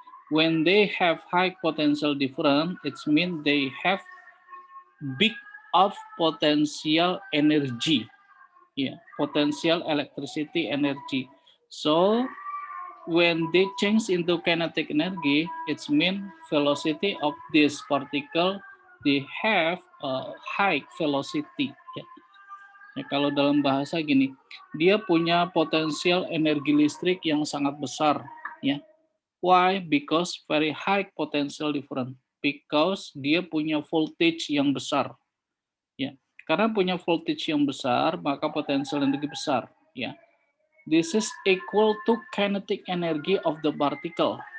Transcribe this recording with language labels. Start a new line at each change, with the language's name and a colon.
English: When they have high potential difference, it means they have big of potential energy. Yeah, potential electricity energy. So when they change into kinetic energy, it means velocity of this particle they have a high velocity.
Indonesian: Ya, kalau dalam bahasa gini, dia punya potensial energi listrik yang sangat besar.
English: Ya, why? Because very high potential difference.
Indonesian: Because dia punya voltage yang besar. Ya, karena punya voltage yang besar, maka potensial energi besar.
English: Ya, this is equal to kinetic energy of the particle.